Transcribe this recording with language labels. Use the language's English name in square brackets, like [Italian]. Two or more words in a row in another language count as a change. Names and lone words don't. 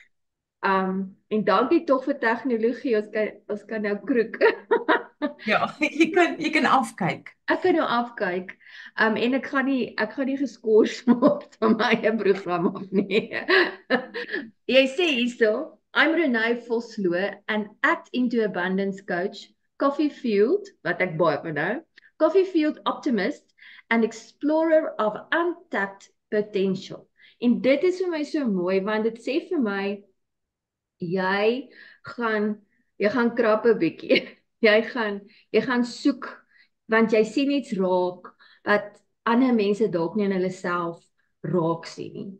[Afrikaans] En dankie tog vir tegnologie. Ons kan nou kroek. ja, jy kan afkyk. Ek kan nou afkyk. En ek gaan nie geskort word van my eie program of nie. Jy sê hierso, [English] I'm Renay Vosloo, an Act into Abundance coach, coffee fueled, [Afrikaans] wat ek baie van nou, [English] coffee fueled optimist and explorer of untapped potential. [Afrikaans] En dit is vir my so mooi want dit sê vir my jy gaan krap 'n bietjie. Jy gaan soek want jy sien iets raak wat ander mense dalk nie in hulle self raak sien nie.